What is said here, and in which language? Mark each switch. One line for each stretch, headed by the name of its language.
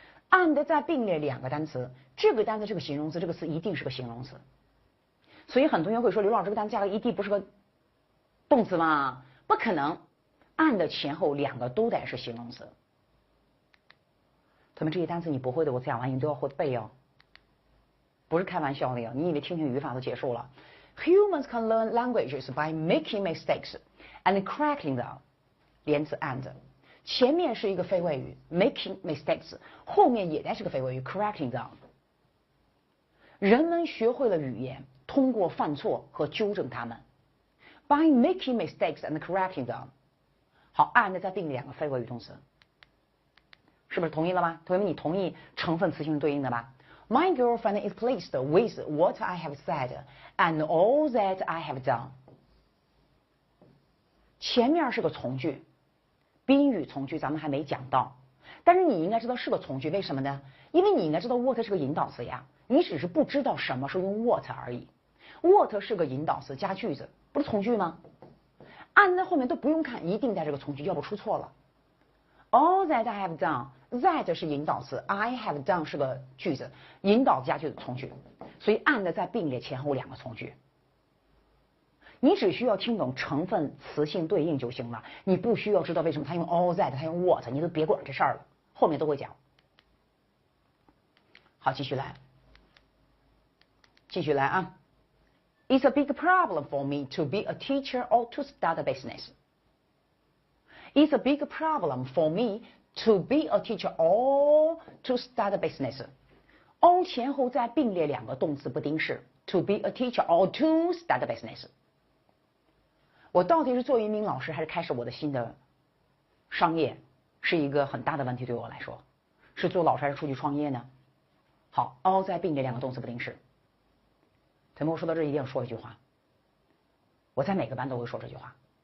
Chinese: and 再并列2个单词，这个单词是个形容词，这个词一定是个形容词。所以很多人会说，刘老师这个单词加个 ed 不是个动词吗？不可能 and 前后2个都得是形容词。他们这些单词你不会的，我讲完你都要会背哦，不是开玩笑的呀！你以为听听语法都结束了
English: ？Humans can learn languages by making mistakes and correcting them。
Chinese: 连词 and， 前面是一个非谓语
English: making mistakes，
Chinese: 后面也得是个非谓语
English: correcting them。
Chinese: 人们学会了语言，通过犯错和纠正它们 ，
English: by making mistakes and correcting them。
Chinese: 好 ，and 再并2个非谓语动词。是不是同意了吗？同学们，你同意成分词性是对应的吧？
English: My girlfriend is pleased with what I have said and all that I have done。
Chinese: 前面是个从句，宾语从句咱们还没讲到，但是你应该知道是个从句，为什么呢？因为你应该知道 what 是个引导词呀，你只是不知道什么时候用 what 而已。 what 是个引导词加句子，不是从句吗？and 在后面都不用看，一定带这个从句，要不出错了。
English: All that I have done，
Chinese: that 是引导词 ，I have done 是个句子，引导加句子从句，所以 and 在并列前后2个从句。你只需要听懂成分词性对应就行了，你不需要知道为什么他用 all that， 他用 what， 你都别管这事儿了，后面都会讲。好，继续来啊。
English: It's a big problem for me to be a teacher or to start a business。It's a big problem for me to be a teacher or to start a business。
Chinese: all 前后再并列2个动词不定式 ，
English: to be a teacher or to start a business。
Chinese: 我到底是做一名老师还是开始我的新的商业，是一个很大的问题对我来说。是做老师还是出去创业呢？好 ，all 再并列2个动词不定式。同学们，我说到这一定要说一句话，我在每个班都会说这句话。